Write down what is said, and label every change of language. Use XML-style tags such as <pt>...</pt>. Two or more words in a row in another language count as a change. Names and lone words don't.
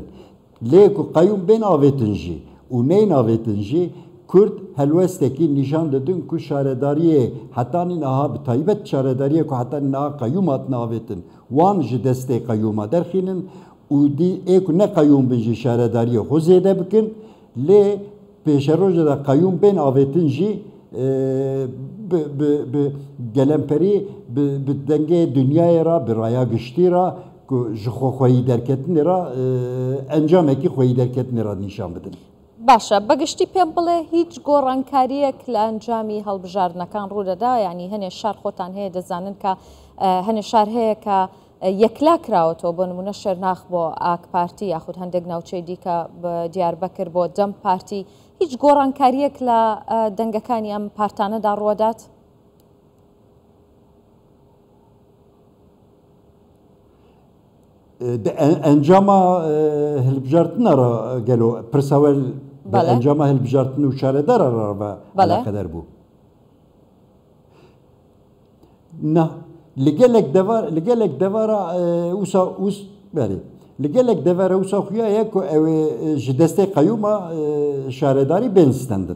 <ku>Lê ku qeyûm bên avêtin jî û neyên avêtin jî Kurd helwestekî nîşan didin ku şaredariyê hetanî niha bi taybet şaredariyê ku hetanî niha qeyûm hatine avêtin wan ji destê qeyûma derxînin û ê ku ne qeyûm bin jî şaredariyê xwe zêde bikin lê pêşeroja da qeyûm bên avêtin jî bi gelemperî bi dengê dünyayê ra bi raya giştî ra ku ji xwe xweyî derketinê ra encamekî xweyî derketinê ra nîşan bidin.</ku> <ckb>باشە بەگشتی پێم بڵێ هیچ گۆڕانکاریەک لە ئەنجامی هەڵبژاردنەکان ڕوودەدا ینی هەنێ شار خۆتان هەیە دەزانن کە هەنێ شار هەیە کە یەکلا کراوەتەوە بۆ نمونە شێرناخ بۆ ئاک پارتی یاخود هەندێک ناوچەی دیکە دیاربەکر بۆ دەم پارتی هیچ گۆڕانکاریەک لە دەنگەکانی ئەم پارتانەدا ڕوەدات؟</ckb> <ku>Encama hilbijartina ra gelo pirsawel encama hilbijartin û şaredara ra ve alaqedar bû. Na li gelek devara wisa berê li gelek devara wisa xuya ye ku ew ji destê qeyûma şaredarî bên stendin.</ku>